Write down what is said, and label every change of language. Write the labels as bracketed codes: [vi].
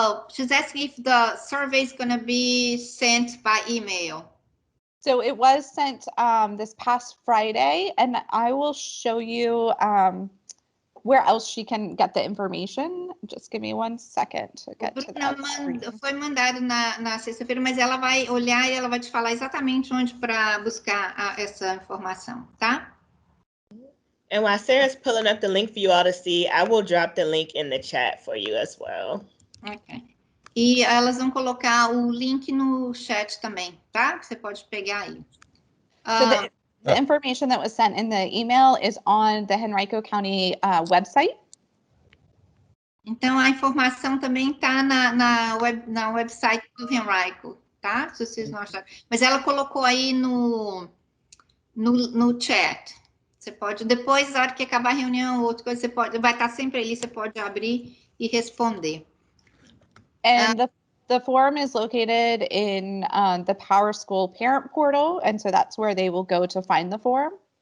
[en] She's asking if the survey is going to be sent by email. So it was sent this past Friday, and I will show you where else she can get the information. Just give me 1 second to get to that screen. [pt] Foi mandado na sexta-feira, mas ela vai olhar e ela vai te falar exatamente onde para buscar essa informação, tá? [en] And while Sarah's pulling up the link for you all to see, I will drop the link in the chat for you as well. Ok. [pt] E elas vão colocar o link no chat também, tá? Você pode pegar aí. [en] So the information that was sent in the email is on the Henrico County website. [pt] Então, a informação também está na website do Henrico, tá? Se vocês não acharam. Mas ela colocou aí no chat. Você pode, depois, na hora que acabar a reunião, outra coisa, você pode, vai estar sempre ali, você pode abrir e responder. [en] And the form is located in the Power School parent portal, and so that's where they will go to find the form.